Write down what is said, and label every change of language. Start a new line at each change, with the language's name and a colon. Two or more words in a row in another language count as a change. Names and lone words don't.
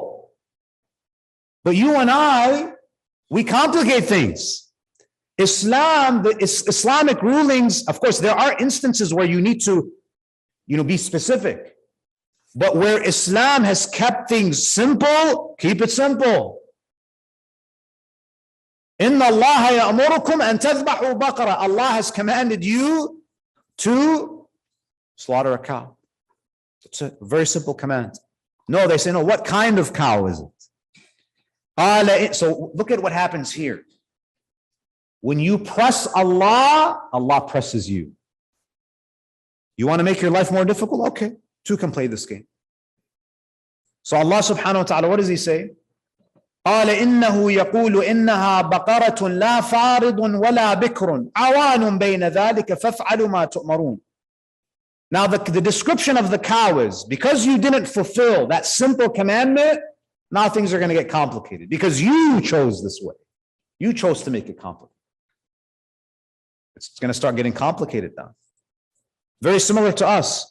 English: But you and I, we complicate things. Islam, the Islamic rulings, of course, there are instances where you need to, be specific. But where Islam has kept things simple, keep it simple.
Arabic: إن الله يأمركم أن تذبحوا بقرة.
English: Allah has commanded you to slaughter a cow. It's a very simple command. No, they say, no, what kind of cow is it? So look at what happens here. When you press Allah, Allah presses you. You want to make your life more difficult? Okay, two can play this game. So Allah
Arabic: سبحانه وتعالى,
English: what does he say?
Arabic: قال إنه يقول إنها بقرة لا فارض ولا بكر عوان بين ذلك فافعلوا ما تؤمرون.
English: Now the description of the cow is, because you didn't fulfill that simple commandment, now things are going to get complicated because you chose this way. You chose to make it complicated. It's going to start getting complicated now. Very similar to us.